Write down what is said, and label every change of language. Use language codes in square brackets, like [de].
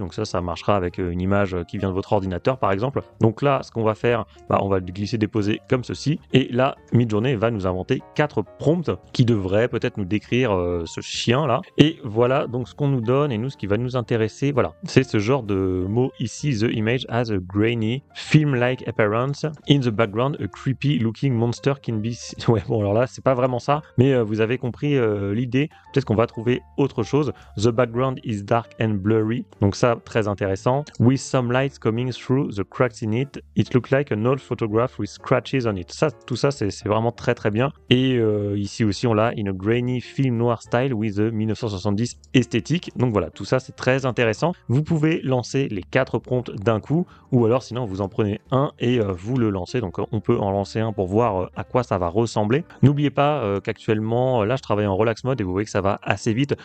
[fr] Donc ça marchera avec une image qui vient de votre ordinateur par exemple. Donc là ce qu'on va faire, on va glisser déposer comme ceci et là Midjourney va nous inventer 4 prompts qui devraient peut-être nous décrire ce chien là. Et voilà donc ce qu'on nous donne, et nous ce qui va nous intéresser, voilà, c'est ce genre de mots ici. [en] The image has a grainy film-like appearance. In the background a creepy looking monster can be [fr] ouais bon alors là c'est pas vraiment ça, mais vous avez compris l'idée. Peut-être qu'on va trouver autre chose. [en] The background is dark and blurry, [fr] donc ça très intéressant. [en] With some lights coming through the cracks in it, it looks like an old photograph with scratches on it. [fr] Ça, tout ça c'est vraiment très très bien. Et ici aussi on l'a [en] in a grainy film noir style with a 1970 [fr] esthétique. Donc voilà, tout ça c'est très intéressant. Vous pouvez lancer les 4 prompts d'un coup, ou alors sinon vous en prenez un et vous le lancez. Donc on peut en lancer un pour voir à quoi ça va ressembler. N'oubliez pas qu'actuellement là je travaille en relax mode et vous voyez que ça va assez vite.